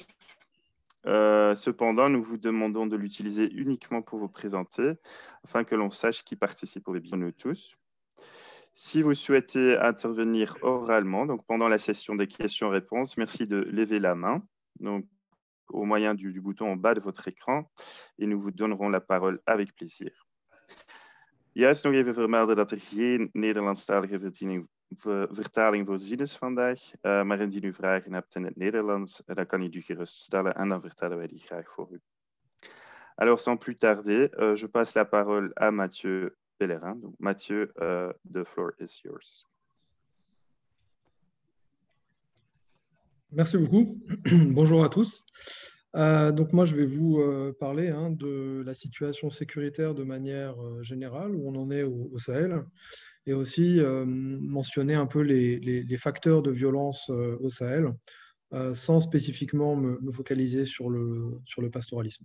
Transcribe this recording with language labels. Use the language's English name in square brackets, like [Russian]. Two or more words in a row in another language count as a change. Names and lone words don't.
[French] Cependant, nous vous demandons de l'utiliser uniquement pour vous présenter, afin que l'on sache qui participe au webinaire, nous tous. Si vous souhaitez intervenir oralement, donc pendant la session des questions-réponses, merci de lever la main, donc au moyen du bouton en bas de votre écran, et nous vous donnerons la parole avec plaisir. [Dutch] Juist nog even vermelden dat geen Nederlandstalige vertaling voorzien is vandaag, maar indien u vragen hebt in het Nederlands, dan kan u die gerust stellen en dan vertellen wij die graag voor u. [French] Alors, sans plus tarder, je passe la parole à Mathieu Pellerin. Donc, Mathieu, [English] the floor is yours. [French] Merci beaucoup. Bonjour à tous. Donc moi, je vais vous parler de la situation sécuritaire de manière générale, où on en est au Sahel, et aussi mentionner un peu les facteurs de violence au Sahel, sans spécifiquement me focaliser sur le pastoralisme.